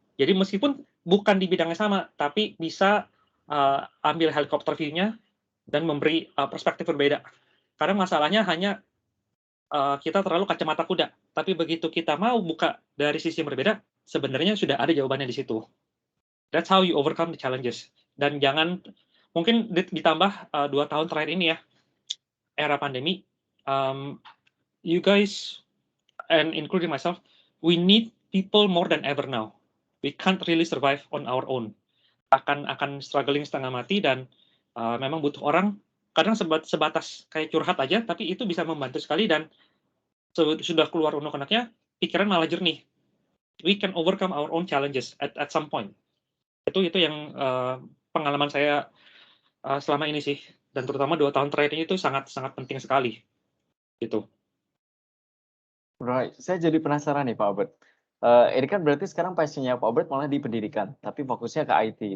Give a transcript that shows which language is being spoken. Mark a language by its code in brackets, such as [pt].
[id] Jadi meskipun bukan di bidang yang sama, tapi bisa ambil helikopter view-nya dan memberi perspektif berbeda. Karena masalahnya hanya kita terlalu kacamata kuda. Tapi begitu kita mau buka dari sisi yang berbeda, sebenarnya sudah ada jawabannya di situ. [en] That's how you overcome the challenges. [id] Dan jangan, mungkin ditambah 2 tahun terakhir ini ya, era pandemi, [en] you guys, and including myself, we need people more than ever now. We can't really survive on our own. [id] Akan struggling setengah mati, dan memang butuh orang, kadang sebatas kayak curhat aja, tapi itu bisa membantu sekali, dan sudah keluar unek-uneknya, pikiran malah jernih. [en] We can overcome our own challenges at some point. [id] Itu yang pengalaman saya selama ini sih, dan terutama 2 tahun terakhir ini itu sangat penting sekali. Gitu. Right. Saya jadi penasaran nih Pak Albert. Ini kan berarti sekarang passionnya Pak Albert malah di pendidikan, tapi fokusnya ke IT.